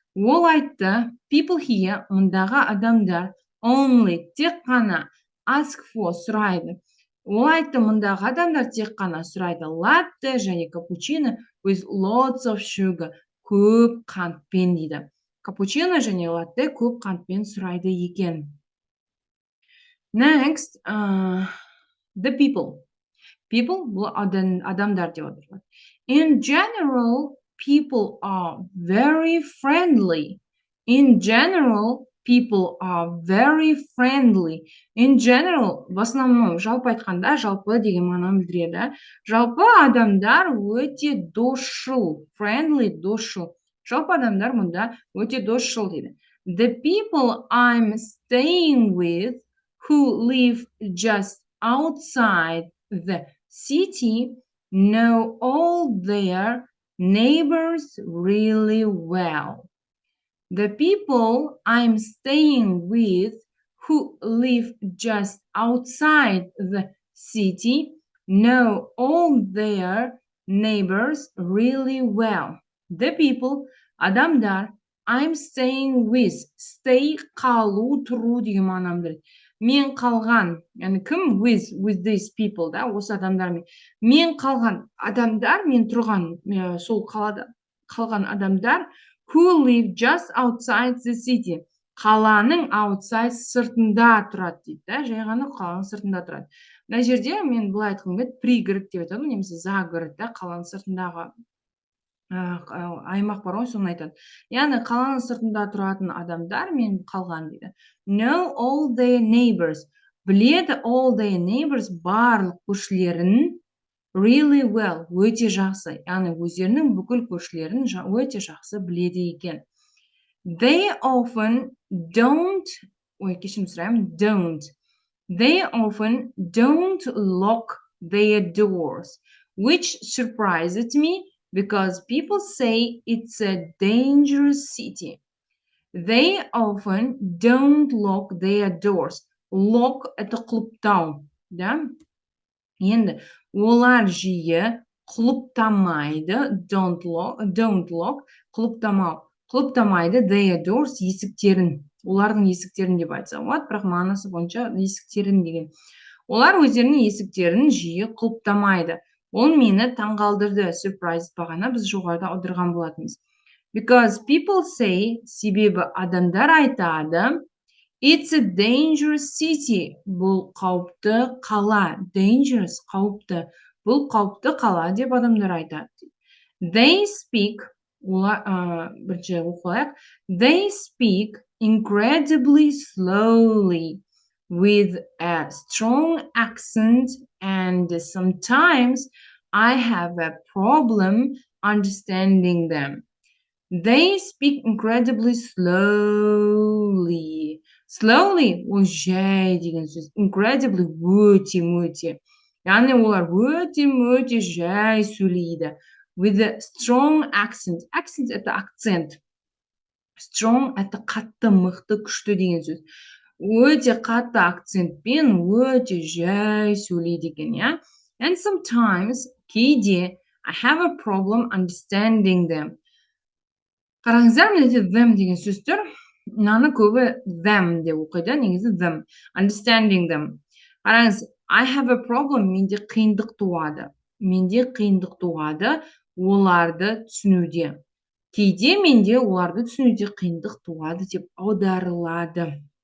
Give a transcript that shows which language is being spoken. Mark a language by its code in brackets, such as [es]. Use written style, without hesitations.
[kk] Ол айтты, [en] people here, [kk] мұндағы адамдар, only, тек қана, [en] ask for, [kk] сұрайды. Ол айтты, мұндағы адамдар тек қана сұрайды, latte және cappuccino [en] with lots of sugar, [kk] көп қантпен дейді. Cappuccino және latte көп қантпен сұрайды екен. [en] Next, the people. People [kk] бұл адамдар деп отырады. [en] In general, people are very friendly. In general, people are very friendly. In general, [ru] в основном, [kk] жалпы айтқанда, жалпы деген мағынаны білдіреді. Жалпы адамдар өте досшыл. Friendly, досшыл. Жалпы адамдар мұнда өте досшыл дейді. [en] The people I'm staying with who live just outside the city know all their neighbors really well. The people I'm staying with who live just outside the city know all their neighbors really well. The people, [kk] адамдар, [en] I'm staying with, [kk] stay қалу, тұру деген мағынаны білдіреді. Мен қалған, яғни кім [en] with these people, [kk] да, осы адамдармен. Мен қалған адамдар, мен тұрған сол қалада қалған адамдар [en] who live just outside the city. [kk] Қаланың outside сыртында тұрады дейді, да, жай ғана қаланың сыртында тұрады. Мына жерде мен былай айтқым келеді, пригород деп айтады, немесе загород, да, қаланың сыртындағы аймақ бар ғой, соны айтады. Яғни қаланың сыртында тұратын адамдар мен қалған дейді. [en] Know all their neighbors. [kk] Біледі [en] all their neighbors, [kk] барлық көршілерін [en] really well, [kk] өте жақсы. Яғни өздерінің бүкіл көршілерін өте жақсы біледі екен. [en] They often don't, [kk] кешірім сұраймын, [en] don't. They often don't lock their doors, which surprises me because people say it's a dangerous city. They often don't lock their doors. [kk] Lock – это құлыптау, да? Енді олар жиі құлыптамайды, [en] don't lock, [kk] құлыптамайды [en] their doors, [kk] есіктерін. Олардың есіктерін деп айтса болады, бірақ мағынасы бойынша есіктерін деген. Олар өздерінің есіктерін жиі құлыптамайды. Ол мені таңғалдырды, surprise бағана біз жоғарыда аударған болатынбыз. [en] Because people say, [kk] себебі адамдар айтады, [en] it's a dangerous city. [kk] Бұл қауіпті қала. Dangerous, қауіпті. Бұл қауіпті қала деп адамдар айтады. [en] They speak, [kk] бірінші оқылайық. [en] They speak incredibly slowly with a strong accent, and sometimes I have a problem understanding them. They speak incredibly slowly. [kk] Slowly ол жай деген сөз. Incredibly өте. Яғни олар өте жай сөйлейді. [en] With a strong accent. [ru] Accent это акцент. [kk] Strong это қатты, мықты, күшті деген сөз. Өте қатты акцентпен өте жай сөйлейді екен, ja? [en] And sometimes кейде I have a problem understanding them. [kk] Қараңыздар, менде them деген сөз тұр. Мынаны көбі them деп оқиды, негізі them. [en] Understanding them. [kk] Қараңыз, [en] I have a problem, [kk] менде қиындық туады оларды түсінуде. Кейде менде оларды түсінуде қиындық туады деп аударылады.